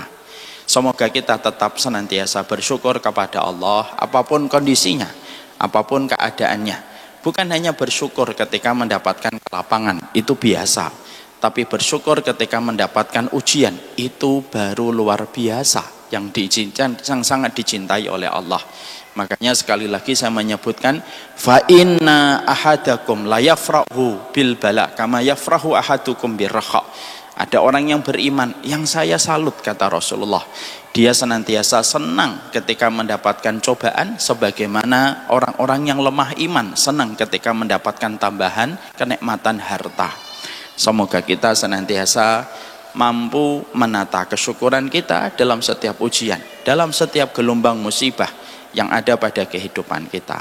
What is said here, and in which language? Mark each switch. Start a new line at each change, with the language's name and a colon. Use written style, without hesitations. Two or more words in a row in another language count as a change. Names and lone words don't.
Indonesian: Semoga kita tetap senantiasa bersyukur kepada Allah apapun kondisinya, apapun keadaannya. Bukan hanya bersyukur ketika mendapatkan kelapangan, itu biasa. Tapi bersyukur ketika mendapatkan ujian, itu baru luar biasa, yang sangat dicintai oleh Allah. Makanya sekali lagi saya menyebutkan,
Arabic: فإن أحدكم لا يفرح بالبلاء كما يفرح أحدكم بالرخاء.
Indonesian: Ada orang yang beriman yang saya salut, kata Rasulullah. Dia senantiasa senang ketika mendapatkan cobaan sebagaimana orang-orang yang lemah iman senang ketika mendapatkan tambahan kenikmatan harta. Semoga kita senantiasa mampu menata kesyukuran kita dalam setiap ujian, dalam setiap gelombang musibah yang ada pada kehidupan kita.